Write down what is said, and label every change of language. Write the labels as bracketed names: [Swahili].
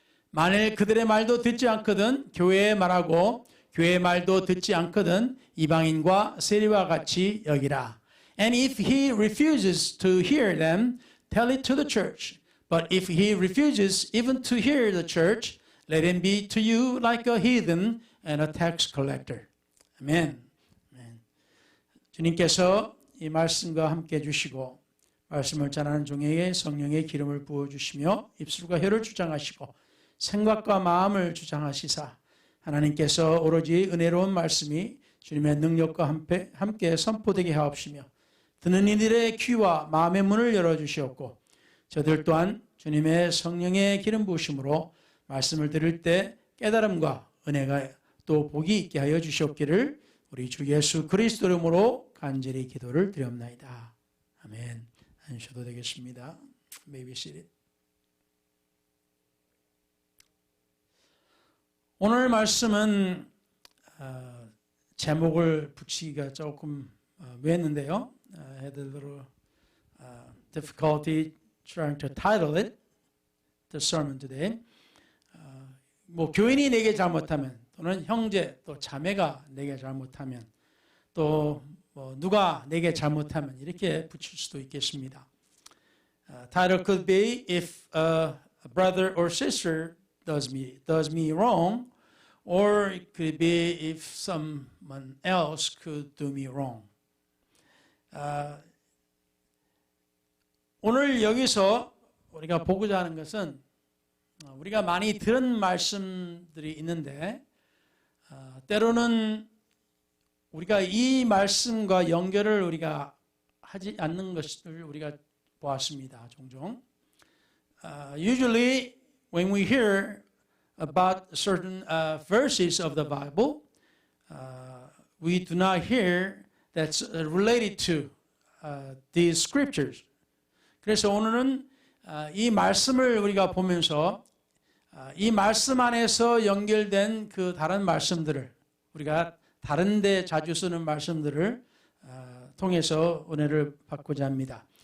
[Korean] 만일 그들의 말도 듣지 않거든 교회에 말하고 교회의 말도 듣지 않거든 이방인과 세리와 같이 여기라. [English] And if he refuses to hear them, tell it to the church. But if he refuses even to hear the church, let him be to you like a heathen and a tax collector. [Korean] 아멘. 주님께서 이 말씀과 함께 해주시고 말씀을 전하는 종에게 성령의 기름을 부어주시며 입술과 혀를 주장하시고 생각과 마음을 주장하시사 하나님께서 오로지 은혜로운 말씀이 주님의 능력과 함께 선포되게 하옵시며 듣는 이들의 귀와 마음의 문을 열어주시옵고 저들 또한 주님의 성령의 기름 부으심으로 말씀을 들을 때 깨달음과 은혜가 또 복이 있게 하여 주시옵기를 우리 주 예수 그리스도 이름으로 간절히 기도를 드렸나이다. 아멘. 앉으셔도 되겠습니다. [English] May be seated. [Korean] 오늘 말씀은 제목을 붙이기가 조금 외웠는데요. [English] I had a little difficulty trying to title it, the sermon today. [Korean] 뭐 교인이 내게 잘못하면 또는 형제 또 자매가 내게 잘못하면 또 뭐 누가 내게 잘못하면 이렇게 붙일 수도 있겠습니다. [English] Title could be if a brother or sister does me wrong, or it could be if someone else could do me wrong. [Korean] 오늘 여기서 우리가 보고자 하는 것은 우리가 많이 들은 말씀들이 있는데 때로는 우리가 이 말씀과 연결을 우리가 하지 않는 것을 우리가 보았습니다. 종종. [English] Usually when we hear about certain verses of the Bible, we do not hear that's related to these scriptures. [Korean] 그래서 오늘은 이 말씀을 우리가 보면서 이 말씀 안에서 연결된 그 다른 말씀들을 우리가 다른 데 자주 쓰는 말씀들을 통해서 은혜를 받고자 합니다.